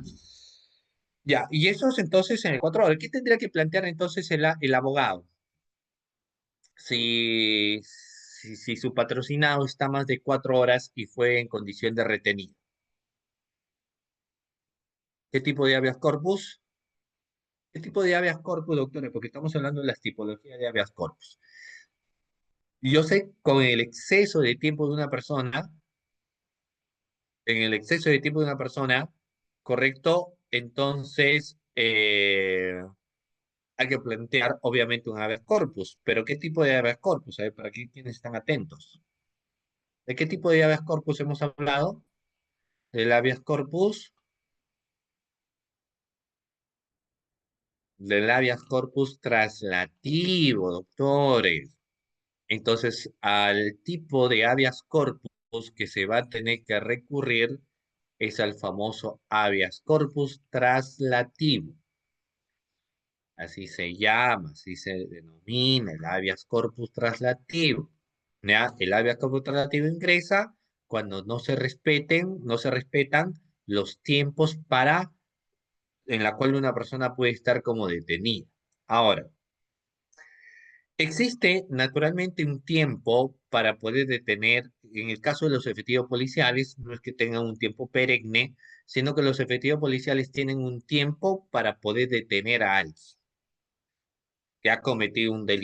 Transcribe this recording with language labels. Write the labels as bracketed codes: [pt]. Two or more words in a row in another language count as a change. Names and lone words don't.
[es] Ya, y eso es entonces en el 4 horas. ¿Qué tendría que plantear entonces el abogado? Si su patrocinado está más de 4 horas y fue en condición de retenido. ¿Qué tipo de habeas corpus? ¿Qué tipo de habeas corpus, doctores? Porque estamos hablando de las tipologías de habeas corpus. Yo sé, con el exceso de tiempo de una persona, en el exceso de tiempo de una persona, ¿correcto? Entonces, hay que plantear, obviamente, un habeas corpus. Pero ¿qué tipo de habeas corpus? A ver, para que quienes están atentos. ¿De qué tipo de habeas corpus hemos hablado? Del habeas corpus, del habeas corpus traslativo, doctores. Entonces, al tipo de habeas corpus que se va a tener que recurrir es al famoso habeas corpus traslativo. Así se llama, así se denomina el habeas corpus traslativo. ¿Ya? El habeas corpus traslativo ingresa cuando no se respetan los tiempos en la cual una persona puede estar como detenida. Ahora, existe naturalmente un tiempo para poder detener, en el caso de los efectivos policiales, no es que tengan un tiempo perenne, sino que los efectivos policiales tienen un tiempo para poder detener a alguien que ha cometido un delito.